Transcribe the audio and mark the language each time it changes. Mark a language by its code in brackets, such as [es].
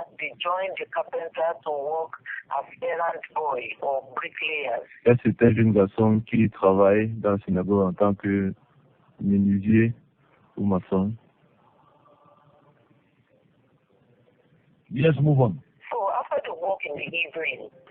[en] They join the carpenter to work as errand boy or bricklayers. [fr] il y a certains jeunes garçons qui travaillent dans la synagogue en tant que menuisier ou maçon. [en] Yes, move on. So after the work in the evening,